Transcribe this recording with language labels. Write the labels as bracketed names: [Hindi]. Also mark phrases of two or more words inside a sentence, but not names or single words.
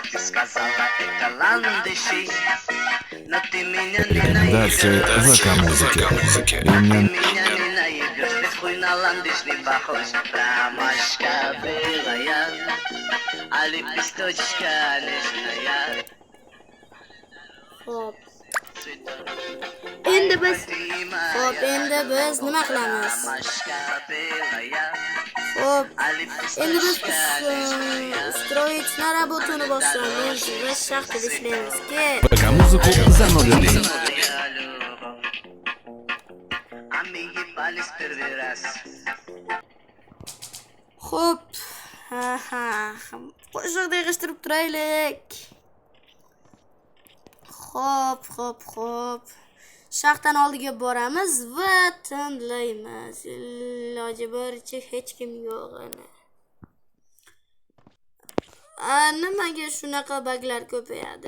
[Russian] Ты сказала, это ландыши, но ты меня не Рекомендации наебешь. ВК-музыки. Ты меня не наебешь, ведь хуй на ландыш не похож. Ромашка белая, а лепесточка нежная. [Uzbek] Xo'p. Endi biz nima qilamiz? [Russian] Ромашка белая, [Uzbek] Xo'p, [Russian] а [Uzbek] endi biz [Russian] лепесточка нежная. устроить на работу [Uzbek] bosamiz va shaxtada ishlaymiz. [Russian] ВК-музыку за 0 рублей. Моя любовь. А мы ебались первый раз. [Uzbek] Xo'p. Qo'shiqni yig'ishtirib turaylik. Xo'p. Shaxtadan oldiga boramiz va tinlaymiz. Iloji boricha hech kim yo'q ana. Nimaga shunaqa baglar ko'payadi?